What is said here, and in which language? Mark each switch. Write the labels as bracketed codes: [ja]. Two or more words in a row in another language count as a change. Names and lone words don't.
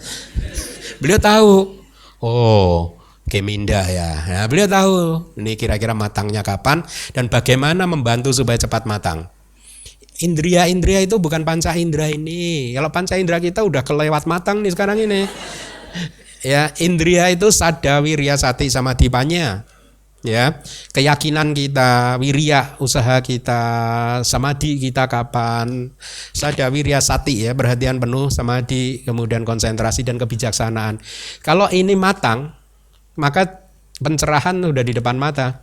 [id] Beliau tahu, oh Geminda ya. Nah, beliau tahu ini kira-kira matangnya kapan dan bagaimana membantu supaya cepat matang. Indria-indria itu bukan panca indera ini. Kalau panca indera kita udah kelewat matang nih sekarang ini. Ya, indria itu [pi] sada, wirya, sati, samadhi, panya. [id] Ya, keyakinan kita, wirya, usaha kita, samadhi kita kapan? [pi] Sada, wirya, sati [id] ya, perhatian penuh, samadhi, kemudian konsentrasi dan kebijaksanaan. Kalau ini matang, maka pencerahan udah di depan mata.